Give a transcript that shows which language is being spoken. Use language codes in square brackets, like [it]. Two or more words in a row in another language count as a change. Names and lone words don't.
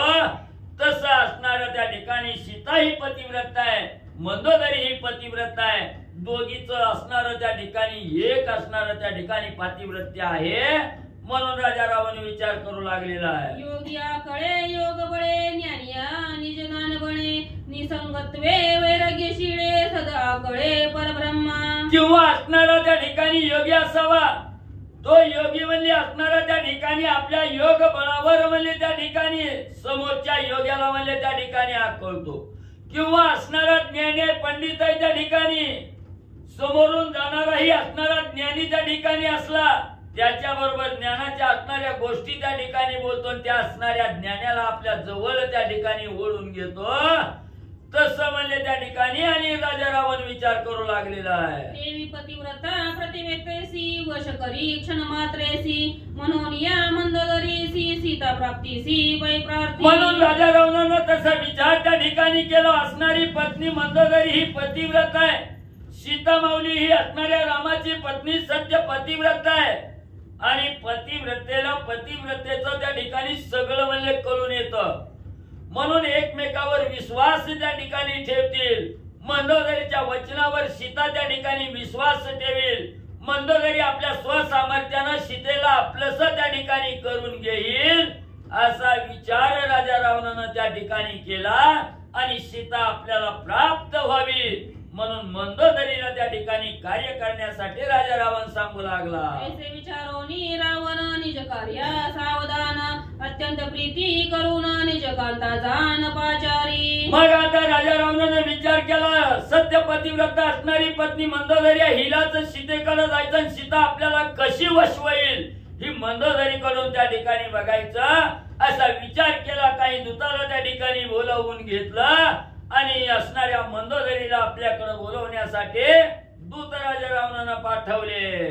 [mr] तसं असणारं त्या ठिकाणी सीता ही पतिव्रत आहे, मंदोदरी ही पतिव्रत आहे. दोघीच असणारं त्या ठिकाणी एक असणारं त्या ठिकाणी पातिव्रत्य आहे. म्हणून राजा रावण विचार करू लागलेला आहे. योगिया कळे योग बळे ज्ञानिया निज ज्ञान बणे निसंगत्वे वैराग्य शिळे सदा कळे परब्रह्मा. किंवा असणारा त्या ठिकाणी योगी असावा, तो योगी म्हणजे असणारा त्या ठिकाणी आपल्या योग बळावर म्हणजे त्या ठिकाणी समोरच्या योग्याला म्हणजे त्या ठिकाणी आकळतो. किंवा असणारा ज्ञानी पंडित आहे त्या ठिकाणी, समोरून जाणाराही असणारा ज्ञानी त्या ठिकाणी असला त्याच्याबरोबर ज्ञानाच्या असणाऱ्या गोष्टी त्या ठिकाणी बोलतो, त्या असणाऱ्या ज्ञानाला आपल्या जवळ त्या ठिकाणी ओढून घेतो. तसं म्हणजे त्या ठिकाणी आणि राजा रावण विचार करू लागलेला आहे. देवी पतिव्रता प्रतिवेतेसी वश करी क्षण मात्रेसी म्हणून या मंदोदरीसी सीता प्राप्तीसी वै प्रार्थी. म्हणून राजा रावणानं तसा विचार त्या ठिकाणी केला. असणारी पत्नी मंदोदरी ही पतिव्रत आहे, सीता माऊली ही असणाऱ्या रामाची पत्नी सत्य पतिव्रत आहे आणि पतिव्रतेला पतिव्रतेचं त्या ठिकाणी सगळं म्हणजे कळून येतं. म्हणून एकमेकावर विश्वास त्या ठिकाणी ठेवतील. मंदोदरीच्या वचनावर सीता त्या ठिकाणी विश्वास ठेवील. मंदोदरी आपल्या स्वसामर्थ्यानं सीतेला आपलंस त्या ठिकाणी करून घेईल असा विचार राजा रावणानं त्या ठिकाणी केला आणि सीता आपल्याला प्राप्त व्हावी म्हणून मंदोदरीला त्या ठिकाणी कार्य करण्यासाठी राजा रावण सांगू लागला. ऐसे विचारोनी रावण निज कार्य सावधान अत्यंत प्रीती करून निज कांता जान पाचारी. मग आता राजा रावणाने विचार केला, सत्य पतिव्रत असणारी पत्नी मंदोदरी हिलाच सीतेकडे जायचं आणि सीता आपल्याला कशी वशवईल ही मंदोदरीकडून त्या ठिकाणी बघायचं असा विचार केला. काही दूताला त्या ठिकाणी बोलावून घेतलं आणि असणाऱ्या मंदोदरीला आपल्याकडे बोलवण्यासाठी दूत राजा रावणाला पाठवले.